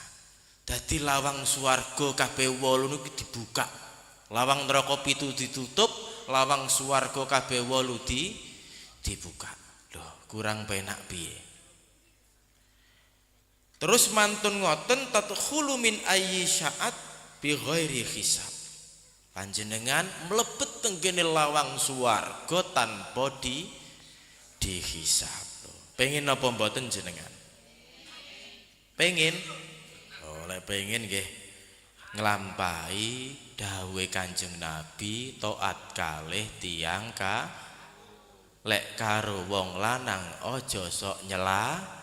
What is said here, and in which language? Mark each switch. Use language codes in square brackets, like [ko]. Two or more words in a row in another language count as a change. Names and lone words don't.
[jv] Dadi lawang swarga kabeh 8 niku dibuka. Lawang neraka 7 ditutup, lawang swarga kabeh 8 dibuka. Loh, kurang penak piye? Terus mantun ngoten [ar] تدخل من أي ساعة بغير حساب. [jv] Panjenengan mlebet tenggene lawang swarga tanpa dihisab. Pengen apa mboten jenengan? Pengen? Oh, lek pengen nggih nglampahi dawuhe Kanjeng Nabi taat kalih tiyang lek karo wong lanang aja sok nyela.